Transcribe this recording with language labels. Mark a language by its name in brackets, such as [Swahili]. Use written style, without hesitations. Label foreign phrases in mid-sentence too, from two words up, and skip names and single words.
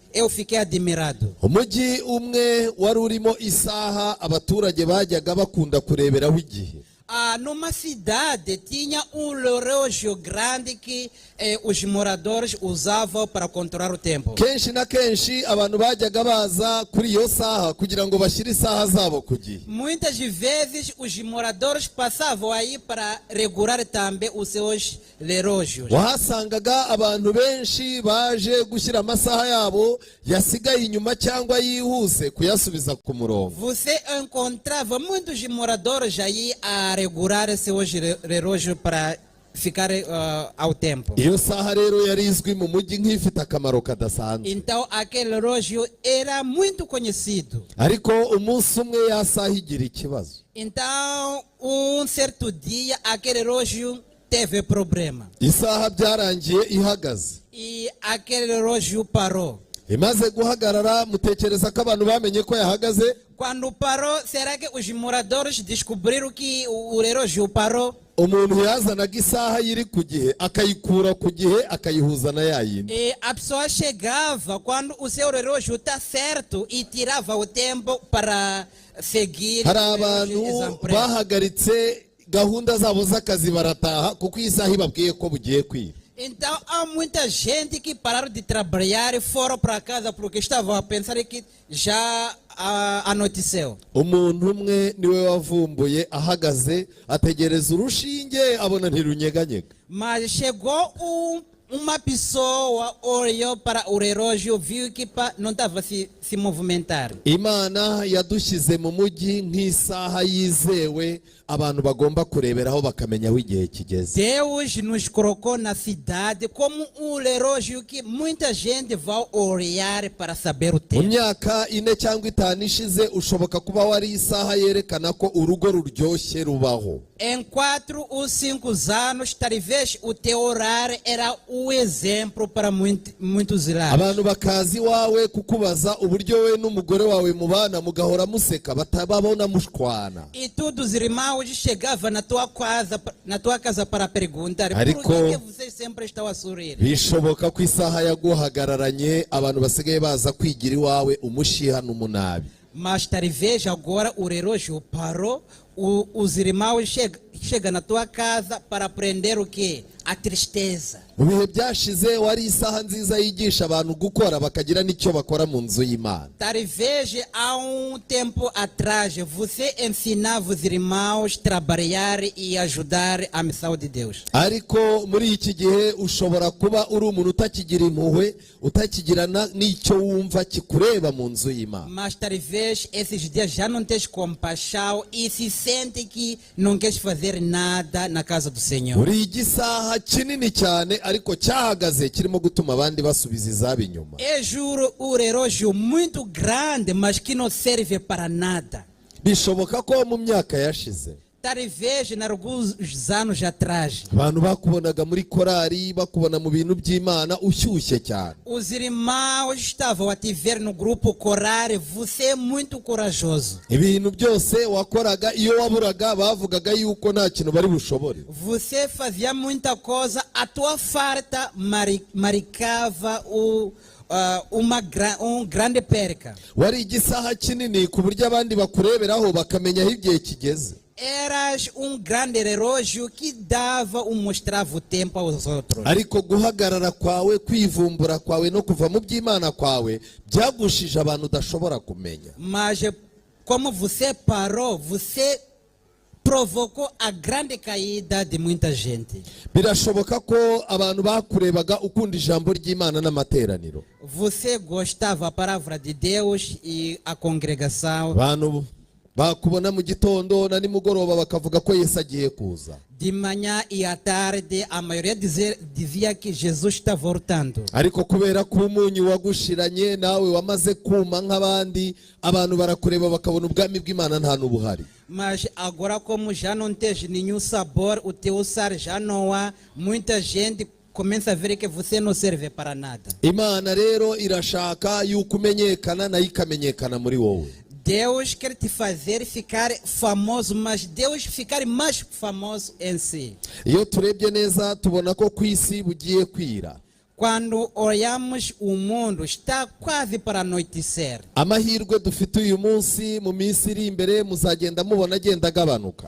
[Portuguese] eu fiquei admirado. [Kinyarwanda] umujyi umwe wari urimo isaha abaturage bajyaga bakunda kureberaho igihe. [Portuguese] Numa cidade tinha relógio grande que os moradores usavam para controlar o tempo. [Kinyarwanda] Kenshi na kenshi abantu bajyaga baza kuri iyo saha kugira ngo bashyire isaha zabo ku gihe. [Portuguese] Muitas vezes os moradores passavam aí para regular também os seus relógios. [Kinyarwanda] Wahasangaga abantu benshi baje gushyira amasaha yabo yasigaye inyuma cyangwa yihuse kuyasubiza ku murongo. [Portuguese] Você encontrava muitos moradores aí a regular seus relógios para ficar ao tempo. [Kinyarwanda] Iyo saha rero yari izwi mu mujyi nk'ifite akamaro kadasanzwe. [Portuguese] Então aquele relógio era muito conhecido. [Kinyarwanda] Ariko umunsi umwe ya saha igira ikibazo. [Portuguese] Então certo dia aquele relógio teve problema. [Kinyarwanda] Isaha byarangiye ihagaze. [Portuguese] E aquele relógio parou. [Kinyarwanda] Imaze guhagarara mutekereza ko abantu bamenye ko yahagaze? [Portuguese] Quando parou, será que os moradores descobriram que o relógio parou? [Kinyarwanda] Umuntu yazanaga isaha yiri ku gihe akayikura ku gihe akayihuza na yayindi. [Portuguese] E a pessoa chegava quando o seu relógio está certo e tirava o tempo para seguir. [Kinyarwanda] Hari abantu bahagaritse gahunda zabo z'akazi barataha kuko isaha ibabwiye ko bugiye kwira. [Portuguese] Então há muita gente que pararam de trabalhar e foram para casa porque estavam a pensar que já anoiteceu. [Kinyarwanda] Umuntu umwe niwe wavumbuye ahagaze ategereza urushinge abona ntirunyeganyega. [Portuguese] Mas chegou uma pessoa, olhou para o relógio, viu que não estava se movimentar. [Kinyarwanda] Imana yadushyize mu mujyi nk'isaha yizewe abantu bagomba kureberaho bakamenya aho igihe kigeze. [Portuguese] Deus nos colocou na cidade como relógio que muita gente vai olhar para saber o tempo. [Kinyarwanda] Mu myaka 4 cyangwa 5 ishize ushoboka kuba wari isaha yerekana ko urugo ruryoshye rubaho. [Portuguese] Em 4 ou 5 anos, talvez o teu horário era o exemplo para muitos lares. [Kinyarwanda] Abantu bakazi wawe kukubaza uburyo we n'umugore wawe mubana mugahora museka batababona mushwana. [Portuguese] E todos os irmãos chegavam na tua casa para perguntar por que vocês sempre estão a sorrir. [Kinyarwanda] Bishoboka ko isaha yaguhagararanye abantu basigaye baza kwigira iwawe umushiha n'umunabi. [Portuguese] Mas talvez agora o relógio parou, os irmãos chegam na tua casa para aprender o quê? A tristeza. [Kinyarwanda] Mu bihe byashize wari isaha nziza yigisha abantu gukora bakagira n'icyo bakora mu nzu y'Imana. [Portuguese] Talvez há tempo atrás você ensinava os irmãos a trabalhar e ajudar a missão de Deus. [Kinyarwanda] Ariko muri iki gihe ushobora kuba uri umuntu utakigira impuhwe, utakigira n'icyo wumva kikureba mu nzu y'Imana. [Portuguese] Mas talvez esses dias já não tens compaixão e se sente que não queres fazer nada na casa do Senhor. [Kinyarwanda] Uri igisaha kinini cyane ariko cyahagaze kirimo gutuma abandi basubiza izabo inyuma. [Portuguese] É juro o relógio muito grande, mas que não serve para nada. [Kinyarwanda] Bishoboka ko mu myaka yashize [Portuguese] Talvez em alguns anos atrás [Kinyarwanda] abantu bakubonaga muri korari bakubona mu bintu by'Imana ushyushye cyane. [Portuguese] os irmãos estavam a te ver no grupo coral, você é muito corajoso. [Kinyarwanda] Ibintu byose wakoraga iyo waburaga bavugaga yuko nta kintu bari bushobore. [Portuguese] Você fazia muita coisa, a tua farta marcava grande perca. [Kinyarwanda] Wari igisaha kinini ku buryo abandi bakureberaho bakamenya aho igihe kigeze. [Portuguese] Eras grande relógio que mostrava o tempo aos outros. [Kinyarwanda] Ariko guhagarara kwawe, kwivumbura kwawe no kuva mu by'Imana kwawe byagushije abantu udashobora kumenya. [Portuguese] Mas como você parou, você provocou a grande caída de muita gente. [Kinyarwanda] Birashoboka ko abantu bakurebaga ukunda ijambo ry'Imana n'amateraniro. [Portuguese] Você gostava da palavra de Deus e a congregação. [Kinyarwanda] Abantu bakubona mu gitondo na nimugoroba bakavuga ko Yesu agiye kuza. [Portuguese] De manhã e à tarde a maioria dizia que Jesus está voltando. [Kinyarwanda] Ariko kubera ko umunyu wagushiranye nawe wamaze kuma nk'abandi abantu barakureba bakabona ubwami bw'Imana nta n'ubuhari. [Portuguese] Mas agora como já não tens nenhum sabor, o teu sar já não há, muita gente começa a ver que você não serve para nada. [Kinyarwanda] Imana rero irashaka yuko umenyekana nayo ikamenyekana muri wowe. [Portuguese] Deus quer te fazer ficar famoso, mas Deus ficar mais famoso em si. [Kinyarwanda] Iyo turebye neza tubona ko ku isi bugiye kwira. [Portuguese] Quando olhamos o mundo, está quase para anoitecer. [Kinyarwanda] amahirwe dufite uyu munsi mu minsi iri imbere muzagenda mubona agenda agabanuka.